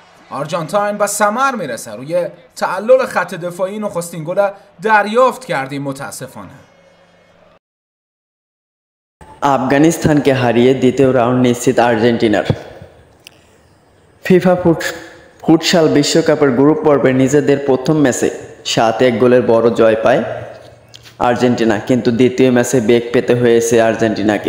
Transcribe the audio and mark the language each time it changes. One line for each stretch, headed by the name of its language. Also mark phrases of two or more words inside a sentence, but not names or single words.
Persian: آرژانتین به ثمر میرسه. روی تعلل خط دفاعی نخستین گل دریافت کردیم متاسفانه.
Bangla: আফগানিস্তানকে হারিয়ে দ্বিতীয় রাউন্ড নিশ্চিত আর্জেন্টিনার। ফিফা ফুটসাল বিশ্বকাপের গ্রুপ পর্বে নিজেদের প্রথম ম্যাচে 7-1 গোলের বড় জয় পায় আর্জেন্টিনা, কিন্তু দ্বিতীয় ম্যাচে বেগ পেতে হয়েছে আর্জেন্টিনাকে।